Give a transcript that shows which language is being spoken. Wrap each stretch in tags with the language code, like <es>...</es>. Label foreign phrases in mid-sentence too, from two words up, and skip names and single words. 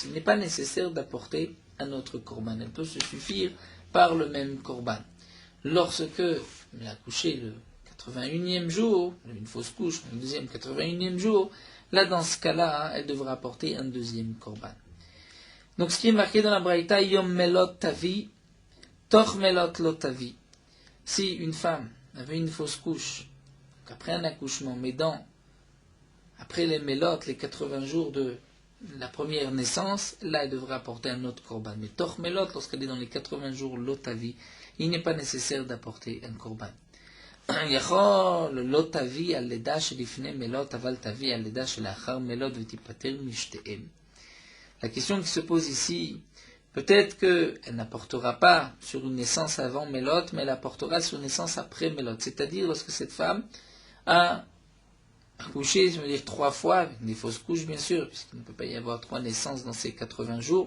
<fr>Il n'est pas nécessaire d'apporter un autre korban. Elle peut se suffire par le même korban. Lorsque elle a accouché le 81e jour, une fausse couche, le deuxième 81e jour, là dans ce cas-là, elle devra apporter un deuxième korban. Donc ce qui est marqué dans la braïta,</fr> <he>יום מלאת תביא, תוך מלאת לא תביא.</he> <fr>Si une femme avait une fausse couche, donc après un accouchement, mais après les melot, les 80 jours de la première naissance, là elle devra apporter un autre korban. Mais</fr> <he>תוך מלאת,</he> <fr>lorsqu'elle est dans les 80 jours</fr> <he>לא תביא,</he> <fr>il n'est pas nécessaire d'apporter un korban.</fr> <he>יכול לא תביא על לידה שלפני מלות, אבל תביא על לידה שלאחר מלות ותיפטר משתיהם.</he> <fr>La question qui se pose ici, peut-être qu'elle n'apportera pas sur une naissance avant Mélot, mais elle apportera sur une naissance après Mélot. C'est-à-dire lorsque cette femme a accouché, je veux dire 3 fois, avec des fausses couches bien sûr, puisqu'il ne peut pas y avoir 3 naissances dans ces 80 jours.</fr>